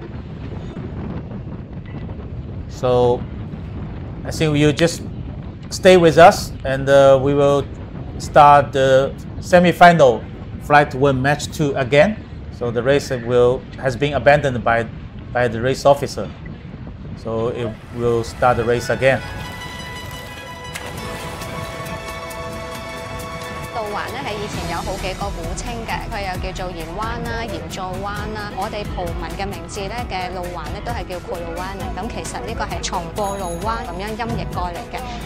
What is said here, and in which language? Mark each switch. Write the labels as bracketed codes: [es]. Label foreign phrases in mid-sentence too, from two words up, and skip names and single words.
[en] So I think you just stay with us and we will start the semi-final flight 1 match 2 again. So the race has been abandoned by the race officer. So it will start the race again. [yue] 路環咧係以前有好幾個古稱嘅，佢又叫做鹽灣啦、鹽座灣啦。我哋葡文嘅名字咧嘅路環咧都係叫庫魯灣嘅。咁其實呢個係從過路灣咁樣音譯過嚟嘅。